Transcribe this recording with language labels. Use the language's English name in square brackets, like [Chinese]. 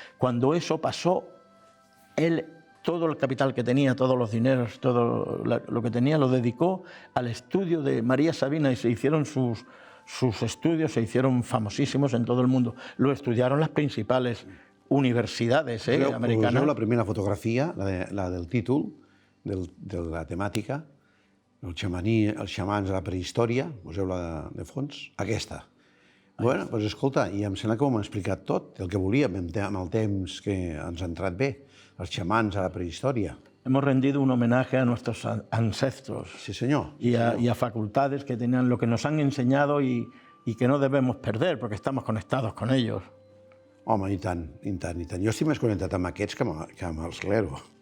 [Spanish] Cuando eso pasó, él, todo el capital que tenía, todos los dineros, todo lo que tenía, lo dedicó al estudio de María Sabina y se hicieron sus estudios, se hicieron famosísimos en todo el mundo. Lo estudiaron las principales universidades americanas. [Catalan] Poseu la primera fotografia, la del títol, de la temàtica, els xamans de la prehistòria, poseu-la de fons, aquesta. Bueno, doncs escolta, i em sembla que ho hem explicat tot, el que volíem, amb el temps que ens ha entrat bé, els xamans a la prehistòria. [Spanish] Hemos rendido un homenaje a nuestros ancestros. [Catalan] Sí, senyor. [Spanish] Y a facultades que tenían lo que nos han enseñado y que no debemos perder, porque estamos conectados con ellos. [Catalan] Home, i tant, i tant, i tant. Jo estic més connectat amb aquests que amb els clero.